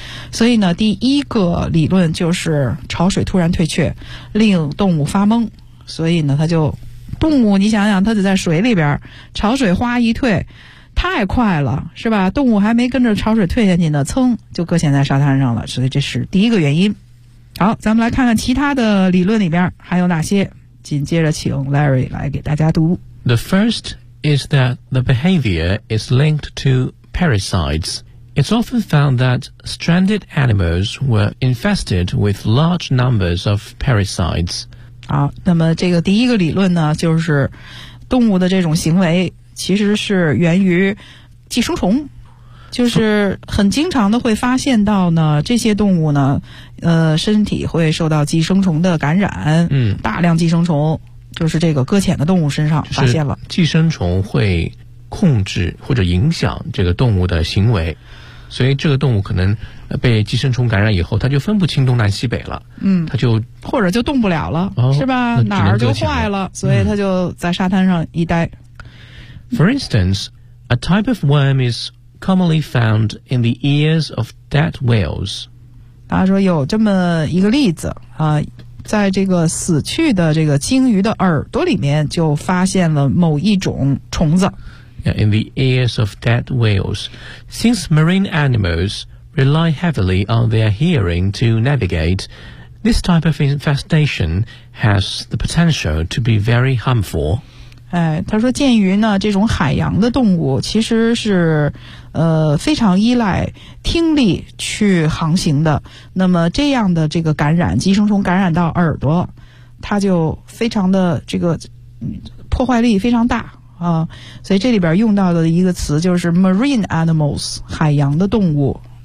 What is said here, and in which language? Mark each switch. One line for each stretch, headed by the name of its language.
Chinese: 所以呢第一个理论就是潮水突然退却令动物发懵，所以呢它就动物你想想它得在水里边，潮水哗一退太快了是吧，动物还没跟着潮水退下去呢蹭就搁浅在沙滩上了，所以这是第一个原因。好，咱们来看看其他的理论里边还有哪些，紧接着请 Larry 来给大家读。
English: The first is that the behavior is linked to parasites。 It's often found that stranded animals were infested with large numbers of parasites.
Chinese: 好，那么这个第一个理论呢，就是动物的这种行为其实是源于寄生虫，就是很经常的会发现到呢，这些动物呢，身体会受到寄生虫的感染，大量寄生虫就是这个搁浅的动物身上发现了。就是、寄生虫会控制或者影响这个动物的行为。所以这个动物可能被寄生虫感染以后它就分不清东南西北了它就或者就动不了了是吧，哪儿就坏了所以它就在沙滩上一待。
English: For instance, a type of worm is commonly found in the ears of dead whales.
Chinese: 大家说有这么一个例子在这个死去的这个鲸鱼的耳朵里面就发现了某一种虫子。
English: In the ears of dead whales. Since marine animals rely heavily on their hearing to navigate, this type of infestation has the potential to be very harmful.
Chinese: 他说鉴于呢这种海洋的动物其实是非常依赖听力去航行的，那么这样的这个感染寄生虫感染到耳朵它就非常的这个破坏力非常大所以这里边用到的一个词就是 marine animals， 海洋的动物。